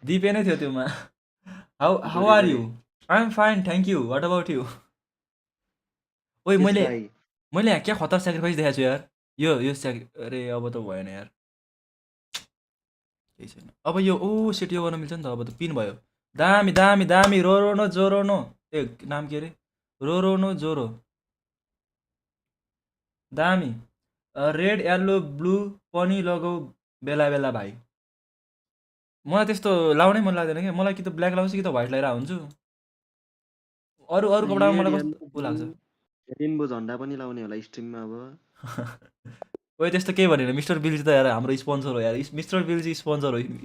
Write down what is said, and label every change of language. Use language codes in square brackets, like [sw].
[ne] दिपेनै थियो त्योमा। [en] How are you? I am fine thank you what about you? ओइ yes [ne] मैले भाइ मैले यहाँ क्या खतरा सेक्रिफाइस देखाएको छु यार। यो अरे अब त भएन यार केही छैन। अब यो सेट यो गर्न मिल्छ नि त अब त पिन भयो। दामी दामी दामी रोरोनो जोरोनो ए नाम के अरे रोरोनो जोरो दामी रेड येल्लो ब्लू पनि लगाऊ बेला बेला भाइ। मलाई त्यस्तो लाउनै मन लाग्दैन क्या। मलाई कि त ब्ल्याक लाउँछु कि त व्हाइट लगाएर हुन्छु। अरू अरू कपडामा मलाई कस्तो ऊ लाग्छ। रेनबो झन्डा पनि लाउने होला स्ट्रिममा अब। ओइ त्यस्तो केही भनेन मिस्टर बिल्जी त यार हाम्रो स्पोन्सर हो यार। मिस्टर बिल्जी स्पोन्सर हो।